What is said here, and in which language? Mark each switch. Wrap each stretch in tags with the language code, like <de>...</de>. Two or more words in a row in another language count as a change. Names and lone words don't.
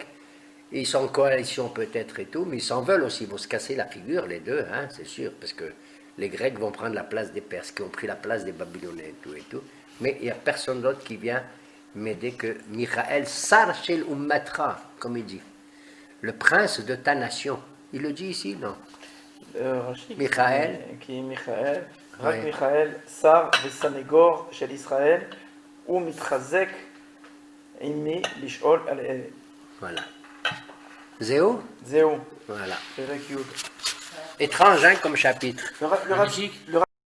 <fr>Ils sont en coalition peut-être et tout, mais ils s'en veulent aussi, ils vont se casser la figure, les deux, hein, c'est sûr, parce que les Grecs vont prendre la place des Perses, qui ont pris la place des Babyloniens et tout. Mais il n'y a personne d'autre qui vient mais dès que Michael</fr> <he>שר של אומתך,</he> <fr>comme il dit, le prince de ta nation. Il le dit ici, non?</fr> <he>רש"י, מיכאל. כי מיכאל, רק</he> <fr>Ouais.</fr> <he>מיכאל, שר וסנגור של ישראל, הוא מתחזק עמי לשאול על אלה.</he> <fr>Voilà. Zéo?</fr> <he>זהו,</he> <fr>Voilà.</fr> <he>פרק י'.</he> <fr>Étrange, hein, comme chapitre. le Magnifique.</fr>